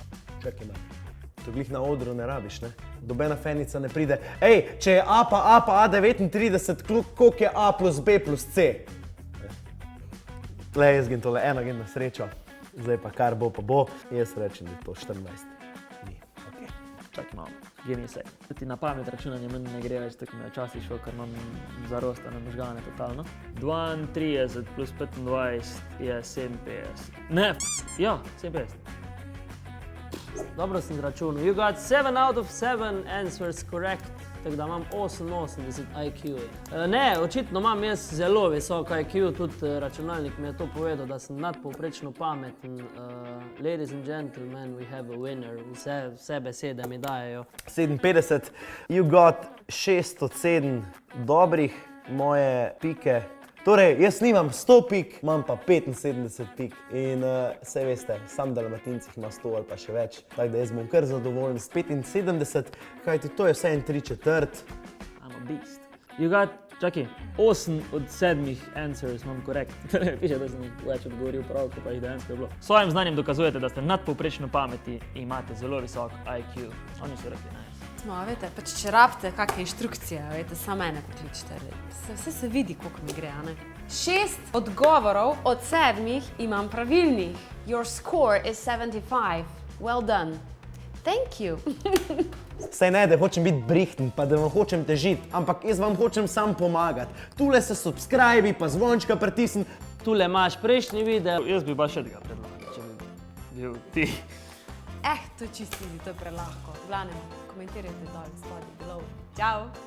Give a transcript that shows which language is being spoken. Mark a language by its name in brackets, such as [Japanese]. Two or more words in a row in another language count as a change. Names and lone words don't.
[Slovenian] Čakaj, to glih na odru ne rabiš, ne? Dobena fenica ne pride. Ej, če je A pa A39, koliko je A plus B plus C? Tle, jaz gem tole, ena gem na srečo. Zdaj pa kar bo pa bo. Jaz rečem, da je to 14. Ni, okej. Čakaj malo, [English] give me a sec. [Slovenian] Ti na pamet računanje meni ne gre več, tako mi je včasih šlo, ker imam zarostane možgane totalno. 32 plus 25 je 57. Ne, ja, 57. Dobro sem zračunal. [English] You got 7 out of 7 answers correct. [Slovenian] Tako da imam 88 IQ. Ne, očitno imam jaz zelo visok IQ, tudi računalnik mi je to povedal, da sem nadpovprečno pameten. [English] Ladies and gentlemen, we have a winner. [Slovenian] Vse besede mi dajejo. 57, [English] you got [Slovenian] 6 od 7 dobrih, moje pike. Torej, jaz nimam 100 pik, imam pa 75 pik in saj veste, sam Dalmatincih ima 100 ali pa še več, tako da jaz bom kar zadovoljen s 75, kajti to je vse en 3/4. [English] I'm a beast. You got, [Slovenian] čakaj, 8 od 7 answers imam korekt. Piše, da sem več odgovoril prav, ko pa jih dejansko je bilo. S svojim znanjem dokazujete, da ste nadpovprečno pameti in imate zelo visok IQ. Oni so rekli, nice. Smo, veste, pač če rabite kakšne inštrukcije, veste, samo mene pokličite. Vse se vidi, koliko mi gre, a ne? 6 odgovorov od 7 imam pravilnih. [English] Your score is 75. Well done. Thank you. [Slovenian] Saj ne, da hočem biti brihten, pa da vam hočem težiti, ampak jaz vam hočem sam pomagati. Tule se subscribi, pa zvončka pritisni. Tule imaš prejšnji video. Jaz bi pa še tega predlagal, če bi bil ti. To je čisto easy, to je prelahko. V glavnem, komentirajte dol, spodaj, below.